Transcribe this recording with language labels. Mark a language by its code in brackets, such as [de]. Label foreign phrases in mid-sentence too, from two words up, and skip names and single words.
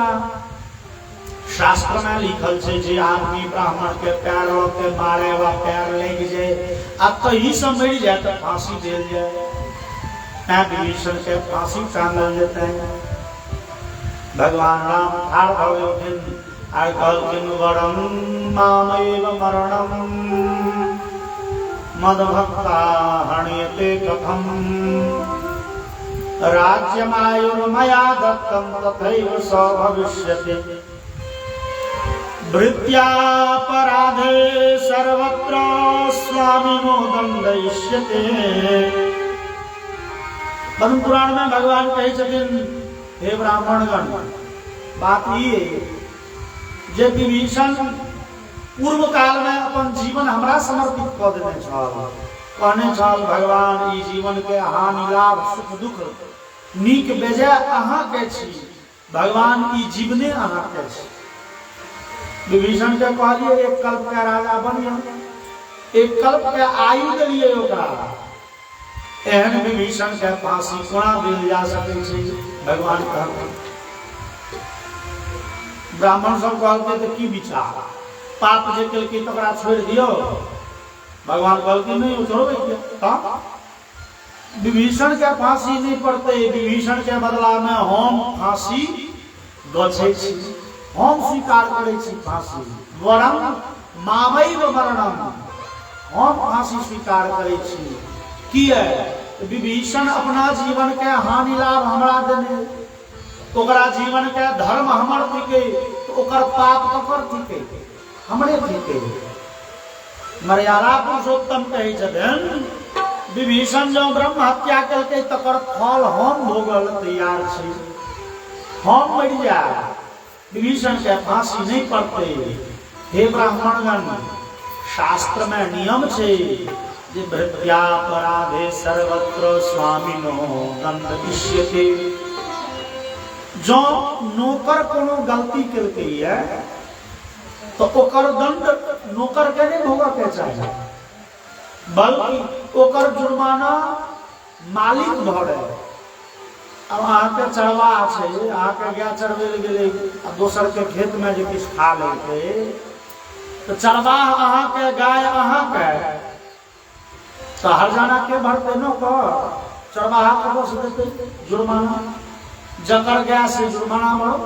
[mai] शास्त्र में लिखल छै जे आदमी ब्राह्मण के पैर के मारे वा पैर लग जाए आ तही से मरि जाए तो फांसी देल जाए। विभीषण के फांसी टांगल जेतै। भगवान राम ठाढ़ भऽ गेलखिन आ कहलखिन [sa] वरम मामेव मरणम मदभक्ता हण्यते कथम राज्यमायुर्मया दत्तं तथैव स भविष्यति भृत्यापराधे सर्वत्र स्वामिनो दंडयिष्यते। [mai] पद्म पुराण में भगवान कहे छथिन हे ब्राह्मणगण, बात ये जे विभीषण पूर्व काल में अपन जीवन हमरा समर्पित कऽ देने छल। कहने छल भगवान ई जीवन के हानि लाभ सुख दुख नीक बेजाय अहाँ के छी, भगवान ई जीवने अहाँ के छी। विभीषण के कहलिए एक कल्प के राजा बनियो, एक कल्प के आयु देलिए ओकरा। एहन विभीषण के फांसी कोना देल जा सकै छै, भगवान कहलखिन। ब्राह्मण सब कहलकै तऽ की विचार, पाप जे केलकै तकरा छोड़ि दियौ। भगवान कहलखिन नहीं छोड़बै, विभीषण के फांसी नहीं पड़तै, विभीषण के बदला में हम फांसी गछै छी, हम स्वीकार करै छी फांसी। [sa] वरम मामैव मरणम, [mai] हम फांसी स्वीकार करै छी। किया विभीषण अपना जीवन के हानि लाभ हमरा देने, ओकरा जीवन के धर्म हमर थिके, तो ओकर पाप ककर थिके, हमरे थिके। मर्यादा पुरुषोत्तम कहै छथिन विभीषण जो ब्रह्म हत्या केलकै तकर फल हम भोगल तैयार छी, हम मरि जाए, विभीषण के फांसी नहीं पड़ते। हे ब्राह्मणगण, शास्त्र में नियम छै जे [sa] भृत्यापराधे सर्वत्र स्वामिनो दंडयिष्यते। [mai] जो नौकर कोनो गलती केलकै है तो ओकर दंड नौकर के नहीं भोगऽ के चाही, बल्कि ओकर जुर्माना मालिक भरे। अब अहाँ के चरवा छै, अहाँ के गाय चरबै ले गेलै आ दोसर के खेत में जे किछु खा लेलकै तो चरवाह अहाँ के गाय अहाँ के तो हरजाना के भरतै, नौकर चरवाहा के बस देतै जुर्माना, जकर गाय से जुर्माना भरो।